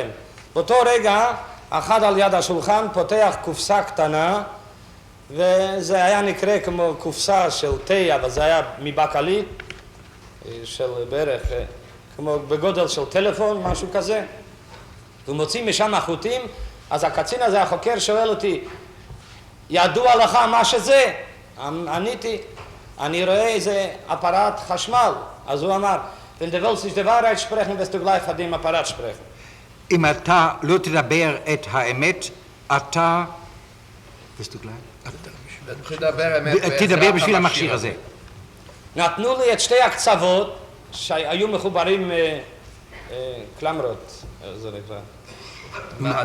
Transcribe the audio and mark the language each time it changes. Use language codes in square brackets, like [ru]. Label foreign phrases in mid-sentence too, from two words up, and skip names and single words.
[he] באותו רגע, אחד על יד השולחן פותח קופסה קטנה, וזה היה נקרא כמו קופסה של תה, אבל זה היה מבקלית, של בערך, כמו בגודל של טלפון, משהו כזה. הוא מוציא משם החוטים, אז הקצין הזה, החוקר, שואל אותי, ידוע לך מה שזה? עניתי, אני רואה איזה אפרט חשמל. אז הוא אמר, [de] wenn du willst nicht die Wahrheit sprechen, wirst du gleich von dem Apparat sprechen. [he] אם אתה לא תדבר את האמת, אתה... תדבר בשביל המכשיר הזה. נתנו לי את שתי הקצוות שהיו מחוברים קלמרות, זה נקרא.